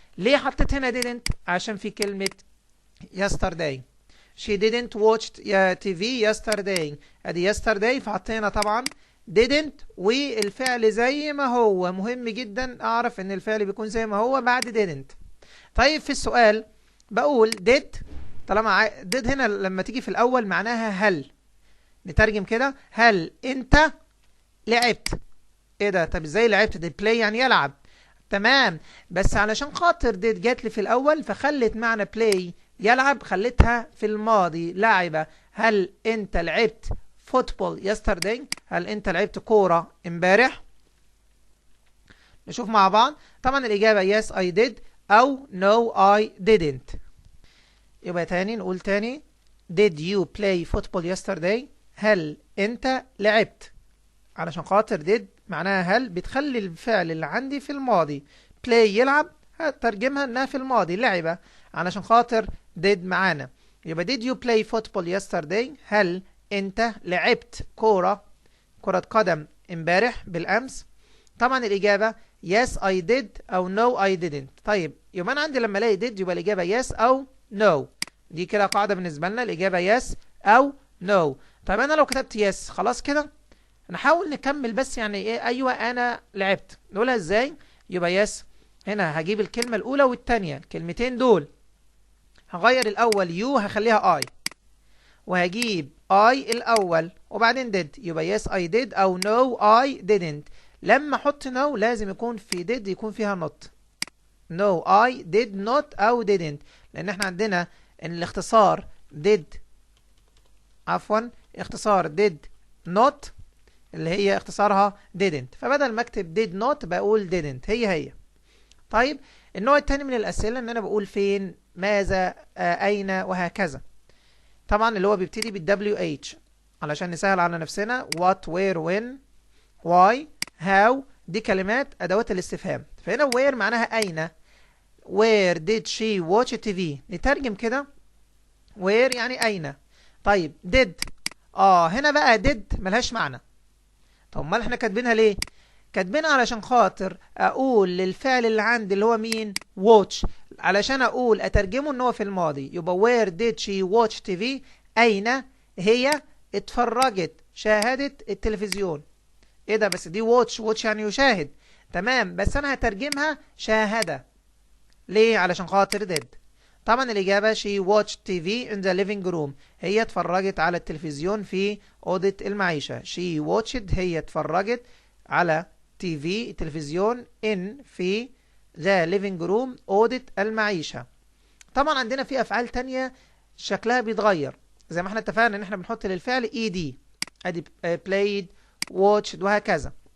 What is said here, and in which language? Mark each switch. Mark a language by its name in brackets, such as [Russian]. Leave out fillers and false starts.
[Arabic] ليه حطيت هنا didn't؟ عشان في كلمة yesterday. [English] She didn't watch TV yesterday. [Arabic] ادي yesterday فحطينا طبعا didn't والفعل زي ما هو. مهم جدا اعرف ان الفعل بيكون زي ما هو بعد didn't. طيب في السؤال بقول did، طالما did هنا لما تيجي في الاول معناها هل. نترجم كده، هل انت لعبت؟ ايه ده؟ طب ازاي لعبت؟ دي play يعني يلعب. تمام، بس علشان خاطر did جات لي في الاول فخلت معنى play يلعب خلتها في الماضي لعبة. هل انت لعبت فوتبول yesterday؟ هل انت لعبت كورة امبارح؟ نشوف مع بعض. طبعا الاجابة [English] yes I did او no I didn't. [Arabic] يبقى تاني نقول تاني [English] did you play football yesterday؟ [Arabic] هل انت لعبت؟ علشان خاطر did معناها هل بتخلي الفعل اللي عندي في الماضي. play يلعب هترجمها انها في الماضي لعبة علشان خاطر did معانا. يبقى [English] did you play football yesterday؟ [Arabic] هل انت لعبت كرة قدم امبارح بالامس؟ طبعا الاجابة [English] yes I did [Arabic] او [English] no I didn't. [Arabic] طيب يبقى انا عندي لما الاقي did يبقى الاجابة yes او no. دي كده قاعدة بالنسبة لنا، الاجابة yes او no. طيب انا لو كتبت yes خلاص كده نحاول نكمل بس يعني ايه. ايوه انا لعبت، نقولها ازاي؟ يبقى yes هنا هجيب الكلمة الاولى والتانية، الكلمتين دول هغير الاول يو هخليها اي، وهجيب اي الاول وبعدين did. [English] يبقى yes I did او no I didn't. [Arabic] لما احط no لازم يكون في did يكون فيها not. [English] no I did not [Arabic] او didn't، لان احنا عندنا ان الاختصار did، عفوا اختصار did not اللي هي اختصارها didn't، فبدل ما اكتب did not بقول didn't هي. طيب النوع الثاني من الاسئله ان انا بقول فين، ماذا، اين، وهكذا. طبعا اللي هو بيبتدي بال WH علشان نسهل على نفسنا. [English] what where when why how [Arabic] دي كلمات ادوات الاستفهام. فهنا where معناها اين. [English] where did she watch TV؟ [Arabic] نترجم كده [English] where [Arabic] يعني اين. طيب did هنا بقى did ملهاش معنى. طب امال احنا كاتبينها ليه؟ كاتبينها علشان خاطر اقول للفعل اللي عندي اللي هو مين؟ watch، علشان اقول اترجمه ان هو في الماضي. يبقى [English] where did she watch TV؟ [Arabic] اين هي اتفرجت شاهدت التلفزيون. ايه ده؟ بس دي watch يعني يشاهد. تمام، بس انا هترجمها شاهد. ليه؟ علشان خاطر did. طبعا الاجابه [English] she watched TV in the living room. [Arabic] هي اتفرجت على التلفزيون في اوضه المعيشه. [English] she watched [Arabic] هي اتفرجت على التلفزيون in في [English] the living room [Arabic] اوضه المعيشه. طبعا عندنا في افعال تانية شكلها بيتغير زي ما احنا اتفقنا ان احنا بنحط للفعل ed، ادي played watched وهكذا.